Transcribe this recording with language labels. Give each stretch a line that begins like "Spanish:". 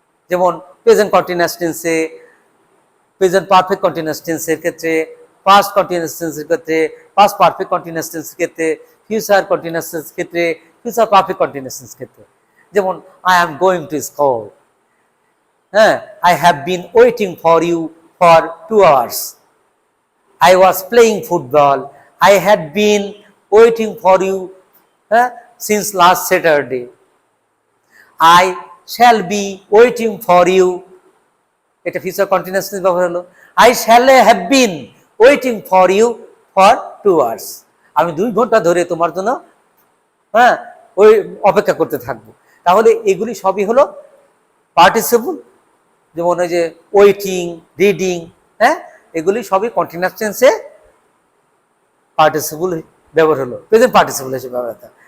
Bangla: যেমন present continuous টেন্সে, present perfect continuous টেন্সের ক্ষেত্রে, পাস্ট কন্টিনিউয়াস টেন্সের ক্ষেত্রে, পাস্ট পারফেক্ট কন্টিনিউয়াস টেন্সের ক্ষেত্রে, ফিউচার কন্টিনিউয়াস টেন্সের ক্ষেত্রে, ফিউচার পারফেক্ট কন্টিনিউয়াস টেন্সের ক্ষেত্রে।
English: যেমন I am going to school, হ্যাঁ, I have been waiting for you for 2 hours. I was playing football. I had been waiting for you since last Saturday. I shall be waiting for you.
Bangla: এটা future continuous tense ব্যবহার হলো।
English: I shall have been waiting for you for 2 hours.
Bangla: আমি 2 ঘন্টা ধরে তোমার জন্য ওই অপেক্ষা করতে থাকবো। তাহলে এগুলি সবই হলো পার্টিসিপল। যেমন ওই যে ওয়েটিং, রিডিং, এগুলি সবই কন্টিনিউয়াস টেন্সে পার্টিসিপল ব্যবহার হলো, প্রেজেন্ট পার্টিসিপল হিসেবে ব্যবহার।